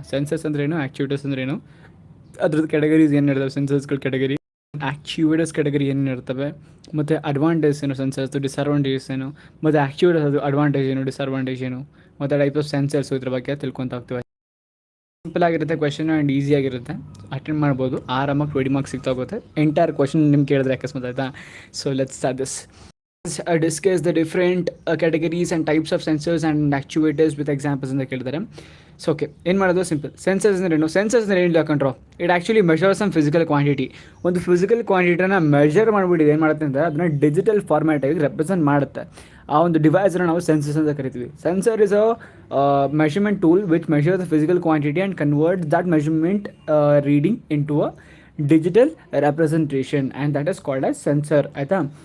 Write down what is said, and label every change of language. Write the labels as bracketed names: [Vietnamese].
[Kannada] Census ಅಂದ್ರೇನು, activities ಅಂದ್ರೇನು, ಅದ್ರದ್ದು ಕೆಟಗರೀಸ್ ಏನು ಇರ್ತವೆ, ಸೆನ್ಸಸ್ಗಳ ಕೆಟಗರಿ, ಆ್ಯಕ್ಟಿವಿಟೀಸ್ ಕೆಟಗರಿ ಏನೇನು ಇರ್ತವೆ, ಮತ್ತು ಅಡ್ವಾಂಟೇಜ್ ಏನು ಸೆನ್ಸರ್ಸ್ದು, ಡಿಸ್ಅಡ್ವಾಂಟೇಜಸ್ ಏನು, ಮತ್ತು ಆ್ಯಕ್ಟಿವಿಟೀಸ್ ಅದು ಅಡ್ವಾಂಟೇಜ್ ಏನು, ಡಿಸ್ಅಡ್ವಾಂಟೇಜ್ ಏನು, ಮತ್ತು ಟೈಪ್ ಆಫ್ ಸೆನ್ಸರ್ಸು, ಇದ್ರ ಬಗ್ಗೆ ತಿಳ್ಕೊತಾ ಹೋಗ್ತೀವಿ. ಸಿಂಪಲ್ ಆಗಿರುತ್ತೆ ಕ್ವೆಶನ್, ಆ್ಯಂಡ್ ಈಸಿಯಾಗಿರುತ್ತೆ, ಅಟೆಂಡ್ ಮಾಡ್ಬೋದು ಆರಾಮಾಗಿ. 20 ಮಾರ್ಕ್ಸ್ ಸಿಗ್ತಾ ಹೋಗುತ್ತೆ ಎಂಟೈರ್ ಕ್ವೆಶನ್ ನಿಮ್ಗೆ ಕೇಳಿದ್ರೆ ಅಕಸ್ಮಾತ್, ಆಯಿತಾ. [English] So let's start this. Discuss the different categories and types of sensors and actuators with examples [Kannada] ಅಂತ ಕೇಳಿದ್ದಾರೆ. ಸೊ ಓಕೆ, ಏನು ಮಾಡೋದು, ಸಿಂಪಲ್. ಸೆನ್ಸರ್ಸ್ ಅಂದರೆ ಏನು? ಸೆನ್ಸರ್ಸ್ ಅಂದರೆ ಏನಿಲ್ಲ ಕಂಟ್ರೋ, [English] It actually measure some physical quantity. [Kannada] ಒಂದು ಫಿಸಿಕಲ್ ಕ್ವಾಂಟಿಟಿನ ಮೆಷರ್ ಮಾಡಿಬಿಟ್ಟು ಏನು ಮಾಡುತ್ತೆ ಅಂದರೆ ಅದನ್ನು ಡಿಜಿಟಲ್ ಫಾರ್ಮ್ಯಾಟಾಗಿ ರೆಪ್ರೆಸೆಂಟ್ ಮಾಡುತ್ತೆ. ಆ ಒಂದು ಡಿವೈಸ್ನ ನಾವು ಸೆನ್ಸರ್ಸ್ ಅಂತ ಕರಿತೀವಿ. [English] Sensor is a measurement tool which measure the physical quantity and convert that measurement reading into a digital representation, and that is called as sensor, ಆಯಿತಾ.